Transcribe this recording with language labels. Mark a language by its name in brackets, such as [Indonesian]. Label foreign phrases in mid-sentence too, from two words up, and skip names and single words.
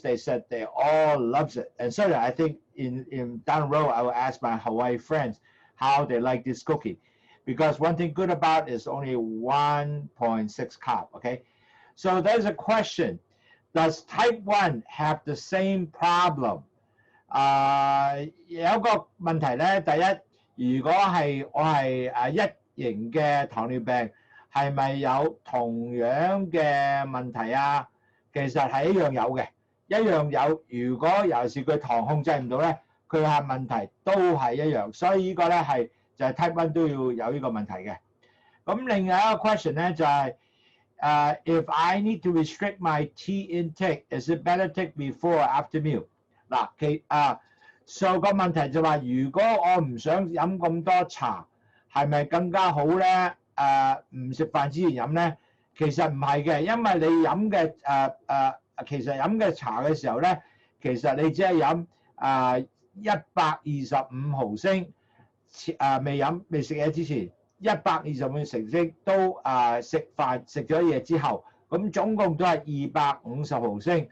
[English] They said they all loves it. And so I think in down the road, I will ask my Hawaii friends how they like this cookie. Because one thing good about it is only 1.6 carb, okay? So there's a question. Does type 1 have the same problem? [Cantonese] 有一個問題咧，第一，如果係我係1型嘅糖尿病，係咪有同樣嘅問題啊？其實係一樣有嘅，一樣有。如果尤其是佢糖控制唔到咧，佢係問題都係一樣。所以呢個咧係就係 Type 1都要有呢個問題嘅。咁另外一個 [English] question [Cantonese] 咧就係 [English] if I need to restrict my tea intake, is it better take before or after meal？ [Cantonese] 嗱，so 個問題就話，如果我唔想飲咁多茶，係咪更加好咧？唔食飯之前飲咧？其實唔係嘅，因為你飲嘅其實飲嘅茶嘅時候咧，其實你只係飲125毫升，未食嘢之前， 120秒成績都食飯食咗嘢之後，咁總共都係250毫升。